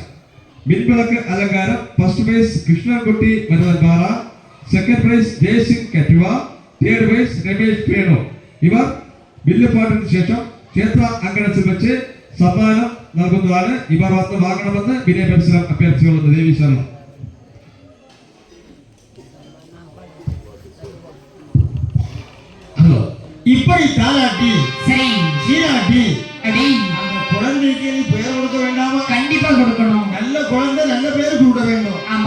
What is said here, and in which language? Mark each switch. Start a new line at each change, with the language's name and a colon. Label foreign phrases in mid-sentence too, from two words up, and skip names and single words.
Malayalam: മിൻവിളക്ക് അലങ്കാരം
English: first prize
Malayalam: കൃഷ്ണൻകുട്ടി മരുതൻപാറ.
English: second prize
Malayalam: ജയസിംഗ് കറ്റുവ.
English: third prize
Malayalam: രമേശ് പേണു. ഇവർ വില്ലുപാട്ടിന് ശേഷം ക്ഷേത്ര അങ്കണത്തിൽ വെച്ച് സമ്മാനം നൽകുന്നതാണ്. ഇവർ വന്ന് വാങ്ങണമെന്ന് വിനയ പരിസരം അഭ്യർത്ഥിച്ചുകൊള്ളുന്നു. ദേവി ശരണം.
Tamil: ஹலோ, இப்படி தாலாட்டி சரி சீராட்டி அடி அந்த குழந்தைக்கு நீ பெயர் கொடுக்க வேண்டாமா? கண்டிப்பா கொடுக்கணும். நல்ல குழந்தை நல்ல பேர் கொடுக்க வேண்டும். ஆமா,